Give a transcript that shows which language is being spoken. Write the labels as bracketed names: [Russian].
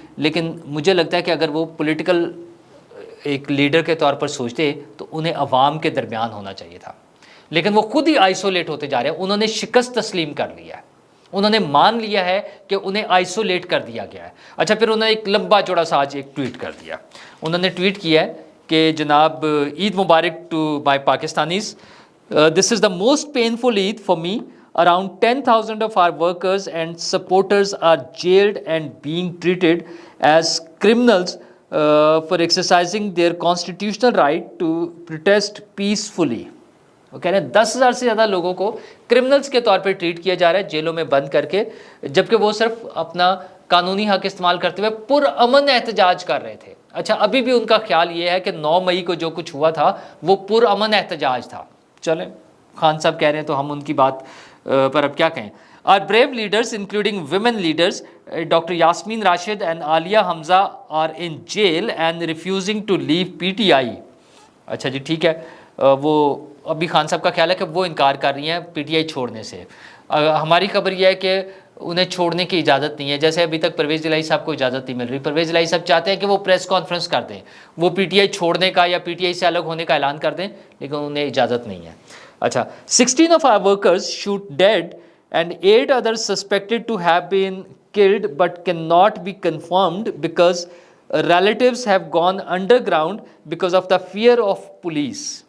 [Hindi] लेकिन मुझे लगता है कि अगर वो पॉलिटिकल एक लीडर के तौर पर सोचते तो उन्हें अवाम के दरमियान होना चाहिए था, लेकिन वो खुद ही आइसोलेट होते जा रहे हैं। उन्होंने शिकस्त तस्लीम कर लिया है, उन्होंने मान लिया है कि उन्हें आइसोलेट कर दिया गया है। अच्छा, फिर उन्होंने एक लंबा चौड़ा सा आज एक ट्वीट कर दिया। उन्होंने ट्वीट किया है कि जनाब [English] Eid Mubarak to my Pakistanis, this is the most painful Eid for me, around 10,000 of our workers and supporters are jailed and being treated as criminals for exercising their constitutional right to protest peacefully. [Hindi] वो कह रहे हैं 10,000 से ज़्यादा लोगों को criminals के तौर पर ट्रीट किया जा रहा है, जेलों में बंद करके, जबकि वो सिर्फ अपना कानूनी हक इस्तेमाल करते हुए पुरअमन एहतजाज कर रहे थे। अच्छा, अभी भी उनका ख्याल ये है कि 9 मई को जो कुछ हुआ था वो पुरअमन एहतजाज था। चलें, खान साहब कह रहे हैं तो हम उनकी बात पर अब क्या कहें। [English] Our brave leaders, including women leaders, Dr. Yasmin Rashid and Alia Hamza are in jail and refusing to leave PTI. [Hindi] अच्छा जी, ठीक है, वो अभी खान साहब का ख्याल है कि वो इनकार कर रही हैं PTI छोड़ने से। हमारी खबर यह है कि उन्हें छोड़ने की इजाज़त नहीं है, जैसे अभी तक परवेज़ इलाही साहब को इजाज़त नहीं मिल रही। परवेज़ इलाही साहब चाहते हैं कि वो प्रेस कॉन्फ्रेंस कर दें, वो PTI छोड़ने का या PTI से अलग होने का ऐलान कर दें, लेकिन उन्हें इजाज़त नहीं है। [English] अच्छा, 16 of our workers shoot dead and 8 others suspected to have been killed but cannot be confirmed because relatives have gone underground because of the fear of police.